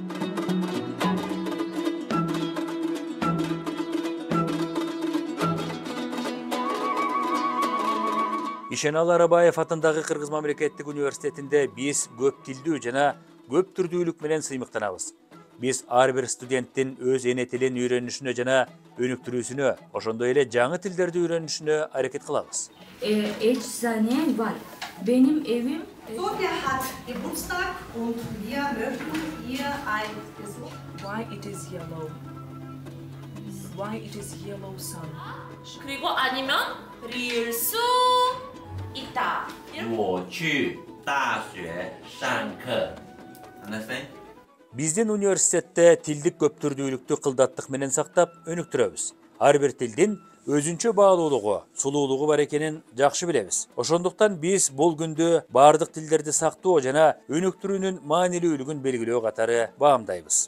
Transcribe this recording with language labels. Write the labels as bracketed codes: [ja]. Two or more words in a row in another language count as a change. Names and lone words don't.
[ky] Ишеналы Арабаев атындагы Кыргыз мамлекеттик университетинде биз көп тилдүү жана көп түрдүүлүк менен сыймыктанабыз. Биз ар бир студенттин өз эне тилин үйрөнүшүнө жана өнүктүрүүсүнө, ошондой эле жаңы тилдерди үйрөнүшүнө аракет кылабыз. [tr] Var. Benim evim. [de] Sophia hat Geburtstag und wir möchten ihr ein Besuch. [en] Why it is yellow? Why it is yellow sun? [ko] 그리고 아니면 릴 수 있다. [zh] 我去大学上课. [en] Understand? [ky] Биздин университетте тилдик көптүрдүүлүктү кылдаттык менен сактап өнүктүрөбүз. Ар бир тилдин өзүнчө баалуулугу, сулуулугу бар экенин жакшы билебиз. Ошондуктан биз бул күндү бардык тилдерди сактоо жана өнүктүрүүнүн маанилүүлүгүн белгилөө катары баамдайбыз.